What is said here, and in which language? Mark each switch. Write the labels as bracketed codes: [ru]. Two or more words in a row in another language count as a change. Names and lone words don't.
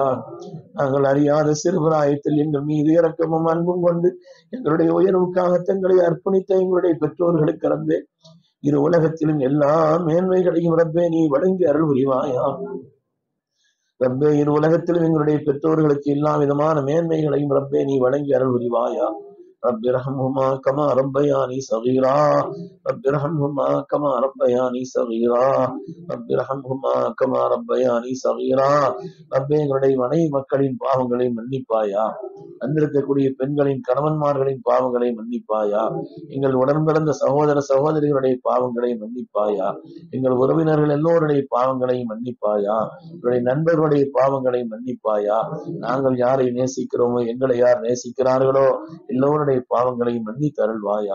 [ta] நாங்கள் அறியாத சிறுபிராயத்தில் எங்கள் மீது இரக்கமும் அன்பும் கொண்டு எங்களுடைய உயர்வுக்காக தங்களை அர்ப்பணித்த எங்களுடைய பெற்றோர்களுக்கு ரப்பே, இரு உலகத்திலும் எல்லா மேன்மைகளையும் ரப்பே நீ வழங்கி அருள் புரிவாயா. ரப்பே இரு உலகத்திலும் எங்களுடைய பெற்றோர்களுக்கு எல்லா விதமான மேன்மைகளையும் ரப்பே நீ வழங்கி அருள் புரிவாயா. [ar] رب ارحمهما كما ربياني صغيرا رب ارحمهما كما ربياني صغيرا رب ارحمهما كما ربياني صغيرا. [ta] ரப்பே எங்களுடைய மனைவி மக்களின் பாவங்களை மன்னிப்பாயா. வந்திருக்கக்கூடிய பெண்களின் கணவன்மார்களின் பாவங்களை மன்னிப்பாயா. எங்கள் உடன் பிறந்த சகோதர சகோதரிகளுடைய பாவங்களை மன்னிப்பாயா. எங்கள் உறவினர்கள் எல்லோருடைய பாவங்களை மன்னிப்பாயா. எங்களுடைய நண்பர்களுடைய பாவங்களை மன்னிப்பாயா. நாங்கள் யாரை நேசிக்கிறோமோ, எங்களை யார் நேசிக்கிறார்களோ எல்லோருடைய பாவங்களை மன்னித்து அருள்வாயா.